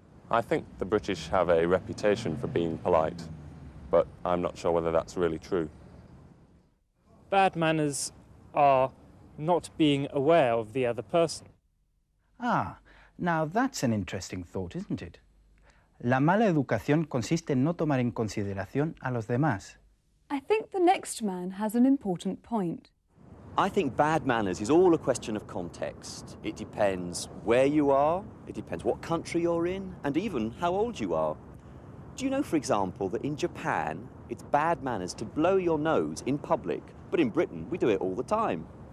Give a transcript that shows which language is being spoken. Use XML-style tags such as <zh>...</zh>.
<en>I think the British have a reputation for being polite, but I'm not sure whether that's really true. Bad manners are not being aware of the other person. Ah, now that's an interesting thought, isn't it?</en> <es>La mala educación consiste en no tomar en consideración a los demás.</es> <en>I think the next man has an important point. I think bad manners is all a question of context. It depends where you are, it depends what country you're in, and even how old you are. Do you know, for example, that in Japan, it's bad manners to blow your nose in public, but in Britain, we do it all the time?</en>